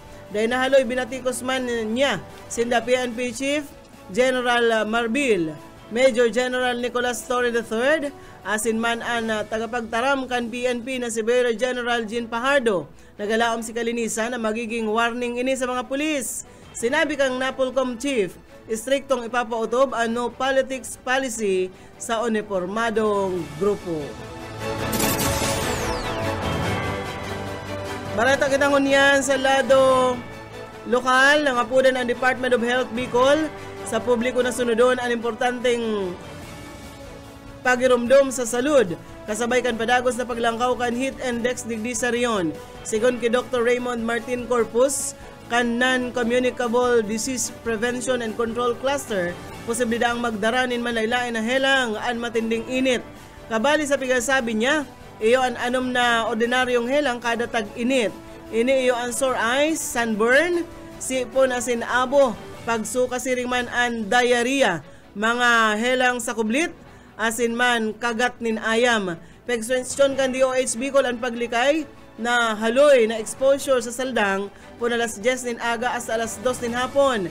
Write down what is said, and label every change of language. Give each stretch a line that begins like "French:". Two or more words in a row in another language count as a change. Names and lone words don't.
Bikol: Dahil nahaloy binatikos man niya sinda PNP Chief General Marbil, Major General Nicolas Torre III, asin man ang tagapagtaram kan PNP na si Brigadier General Jean Pajardo. Nagalaom si Calinisan na magiging warning ini sa mga pulis. Sinabi kang NAPOLCOM Chief, istriktong ipapautob ang
English: no politics policy
Bikol: sa uniformadong grupo. Balata kitang yan sa lado lokal, nangapudan ang Department of Health Bicol sa publiko na sunodon ang importanteng pagirumdum sa salud. Kasabay kan padagos na paglangkaw kan heat index digdi sa riyon. Sigon kay Dr. Raymond Martin Corpus, kan
English: non-communicable disease prevention and control cluster,
Bikol: posibilidad ang magdaranin manlaylain na helang an matinding init. Kabali sa pigasabi niya, iyo an anom na ordinaryong helang kada tag-init. Ini iyo an
English: sore eyes,
Bikol: sunburn, sipon asin abo, pagsuka siring man an diarrhea, mga helang sa kublit, asin man kagat nin ayam. Pag-question kan DOH Bicol ang paglikay na haloy na exposure sa saldang po na alas 10 nin aga hasta alas 2 nin hapon.